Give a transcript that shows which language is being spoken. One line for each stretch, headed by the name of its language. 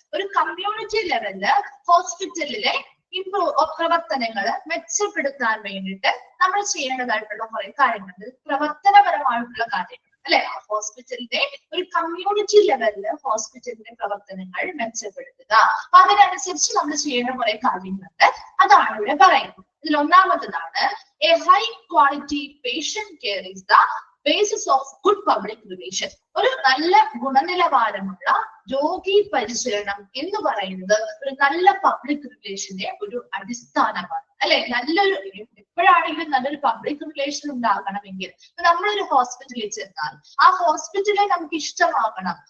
Malayalam: ഒരു കമ്മ്യൂണിറ്റി ലെവലില് ഹോസ്പിറ്റലിലെ പ്രവർത്തനങ്ങൾ മെച്ചപ്പെടുത്താൻ വേണ്ടിയിട്ട് നമ്മൾ ചെയ്യേണ്ടതായിട്ടുള്ള കുറെ കാര്യങ്ങൾ, പ്രവർത്തനപരമായിട്ടുള്ള കാര്യങ്ങൾ അല്ലെ? ഹോസ്പിറ്റലിന്റെ ഒരു കമ്മ്യൂണിറ്റി ലെവലില് ഹോസ്പിറ്റലിന്റെ പ്രവർത്തനങ്ങൾ മെച്ചപ്പെടുത്തുക. അപ്പൊ അതിനനുസരിച്ച് നമ്മൾ ചെയ്യേണ്ട കുറെ കാര്യങ്ങളുണ്ട്. അതാണ് ഇവിടെ പറയുന്നത്. ഇതിൽ ഒന്നാമത്തതാണ്
English: a high quality patient care is the basis of good public relation.
Malayalam: ഒരു നല്ല ഗുണനിലവാരമുള്ള രോഗി പരിചരണം എന്ന് പറയുന്നത് ഒരു നല്ല പബ്ലിക് റിലേഷന്റെ ഒരു അടിസ്ഥാനമാണ് അല്ലെ? നല്ലൊരു എപ്പോഴാണെങ്കിലും നല്ലൊരു പബ്ലിക് റിലേഷൻ ഉണ്ടാകണമെങ്കിൽ നമ്മളൊരു ഹോസ്പിറ്റലിൽ ചെന്നാൽ ആ ഹോസ്പിറ്റലെ നമുക്ക് ഇഷ്ടമാകണം.